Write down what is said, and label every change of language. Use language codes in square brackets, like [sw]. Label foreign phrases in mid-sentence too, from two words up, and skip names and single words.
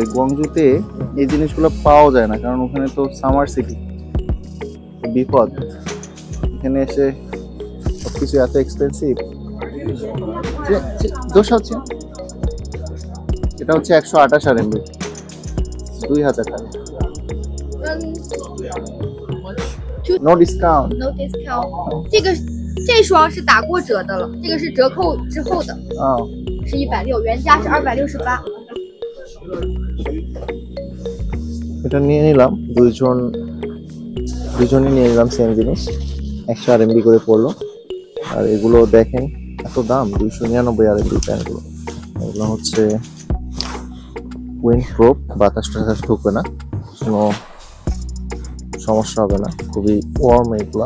[bn] গুয়াংজুতে এই জিনিসগুলো পাওয়া যায় না, কারণ ওখানে তো [en] summer city, [bn] বিপদ। এখানে এসে সবকিছু এত এক্সপেন্সিভ। দোষ আছে, এটা হচ্ছে 128 RMB, 2000 টাকা। [en] No discount. No discount. [zh] 这双是打过折的了，这个是折扣之后的，是160，原价是268。 [bn] এটা নিয়ে নিলাম, দুজনই নিয়ে নিলাম সেম জিনিস। 100 RMB করে পড়লো। আর এগুলো দেখেন এত দাম, 299 RMB প্যান্টগুলো। এগুলো হচ্ছে [en] wind proof, [bn] বাতাস টাতাস ঢুকবে না, কোনো সমস্যা হবে না, খুবই ওয়ার্ম এগুলা।